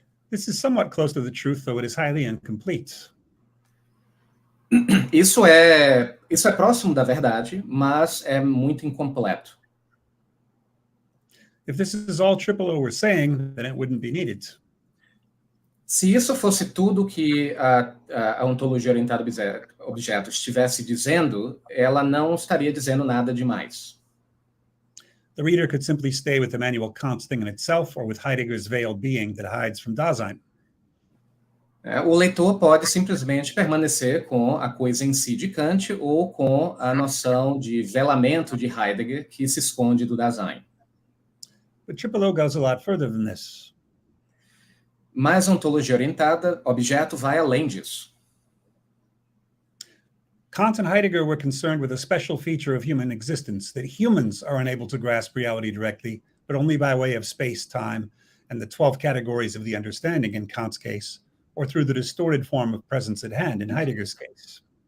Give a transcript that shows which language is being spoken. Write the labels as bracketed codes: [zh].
[en] This is somewhat close to the truth, though it is highly incomplete. [pt] Isso é próximo da verdade, mas é muito incompleto. [en] If this is all OOO were saying, then it wouldn't be needed. [pt] Se isso fosse tudo que a ontologia orientada a objeto estivesse dizendo, ela não estaria dizendo nada demais. [en] The reader could simply stay with Immanuel Kant's thing in itself or with Heidegger's veiled being that hides from Dasein. [pt] O leitor pode simplesmente permanecer com a coisa em si de Kant ou com a noção de velamento de Heidegger que se esconde do Dasein. [en] But OOO goes a lot further than this. [pt] Mas a ontologia orientada, objeto, vai além disso. [en] Kant and Heidegger were concerned with a special feature of human existence, that humans are unable to grasp reality directly, but only by way of space, time, and the 12 categories of the understanding in Kant's case, or through the distorted form of presence at hand in Heidegger's case.